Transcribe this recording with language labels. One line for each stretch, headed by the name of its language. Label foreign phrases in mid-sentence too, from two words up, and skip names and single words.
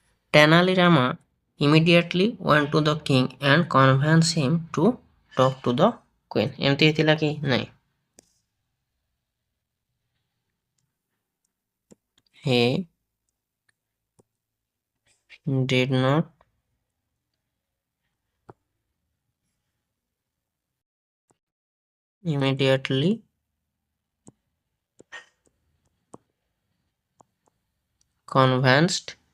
English: Tenali Rama immediately went to the king and convinced him to talk to the queen.
Odia: ଏମିତି ହେଇଥିଲା କି ନାଇଁ?
English: He did not immediately convinced